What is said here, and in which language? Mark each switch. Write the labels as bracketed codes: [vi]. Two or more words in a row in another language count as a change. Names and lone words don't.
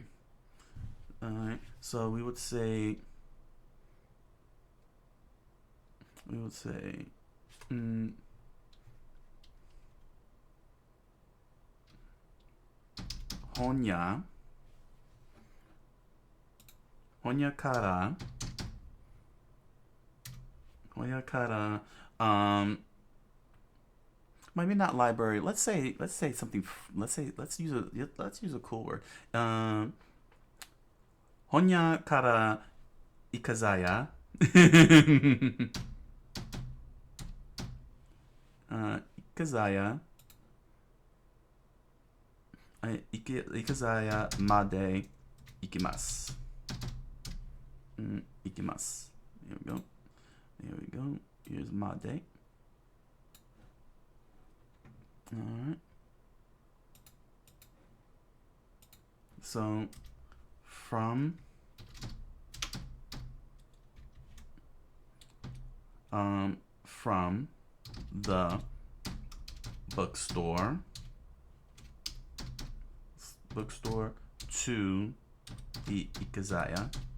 [en] Alright, so we would say [ja] 本屋から [en] maybe not library. Let's say something. Let's use a cool word. [ja] 本屋から居酒屋. Ikazaya. 居酒屋まで行きます. Ikimasu. [en] There we go. Here's made. Alright. So from the bookstore to the ikazaya.